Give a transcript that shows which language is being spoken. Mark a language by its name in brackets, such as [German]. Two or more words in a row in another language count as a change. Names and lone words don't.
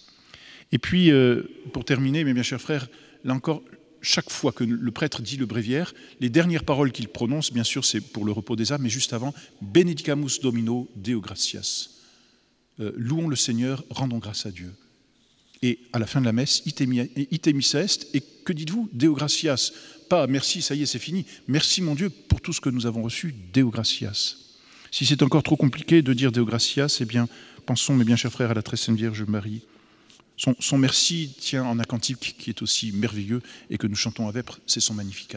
[French] Et puis, pour terminer, mes bien chers frères, là encore, chaque fois que le prêtre dit le bréviaire, les dernières paroles qu'il prononce, bien sûr, c'est pour le repos des âmes, mais juste avant, [Latin] Benedicamus Domino Deo gratias. [French] Louons le Seigneur, rendons grâce à Dieu. Et à la fin de la messe, [Latin] ite missa est, [French] et que dites-vous? [Latin] Deo gratias. [French] Pas merci, ça y est, c'est fini. Merci mon Dieu pour tout ce que nous avons reçu, [Latin] Deo gratias. [French] Si c'est encore trop compliqué de dire [Latin] Deo gratias, [French] eh bien, pensons, mes bien chers frères, à la très sainte Vierge Marie. Son merci tient en un cantique qui est aussi merveilleux et que nous chantons à vêpres, c'est son Magnificat.